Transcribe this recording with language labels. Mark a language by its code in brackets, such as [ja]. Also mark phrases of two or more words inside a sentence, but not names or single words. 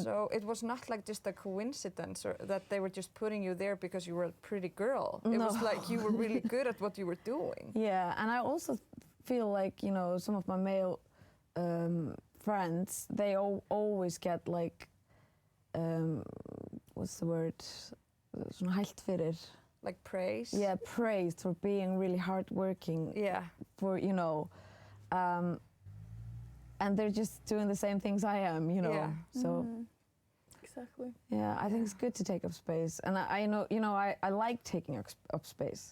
[en] So it was not like just a coincidence or that they were just putting you there because you were a pretty girl. It was like you were really good at what you were doing. yeah, and I also feel like, some of my male friends, they always get like, what's the word? [is] Svona hælt fyrir. [en] Like praise. Yeah, praised for being really hardworking. Yeah. For, and they're just doing the same things I am, Yeah. So, Exactly. yeah, I think it's good to take up space. And I know, I like taking up space.